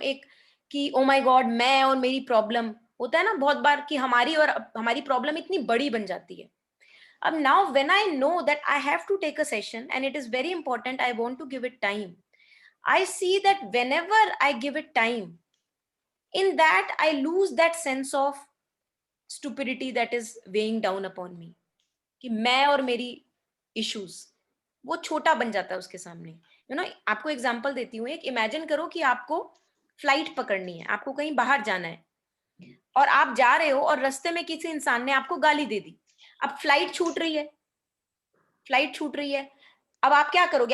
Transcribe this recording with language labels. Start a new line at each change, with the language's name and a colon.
Hindi: एक कि oh my God, मैं और मेरी प्रॉब्लम, होता है ना बहुत बार कि हमारी और हमारी प्रॉब्लम इतनी बड़ी बन जाती है।
English: अब now when I know that I have to take a session and it is very important, I want to give it time. I see that whenever I give it time, in that I lose that sense of stupidity that is weighing down upon me.
Hindi: कि मैं और मेरी issues, वो छोटा बन जाता है उसके सामने। आपको एग्जांपल देती हूँ। एक इमेजिन करो कि आपको फ्लाइट पकड़नी है, आपको कहीं बाहर जाना है, और आप जा रहे हो और रास्ते में किसी इंसान ने आपको गाली दे दी। अब फ्लाइट छूट रही है, फ्लाइट छूट रही है। अब आप क्या करोगे?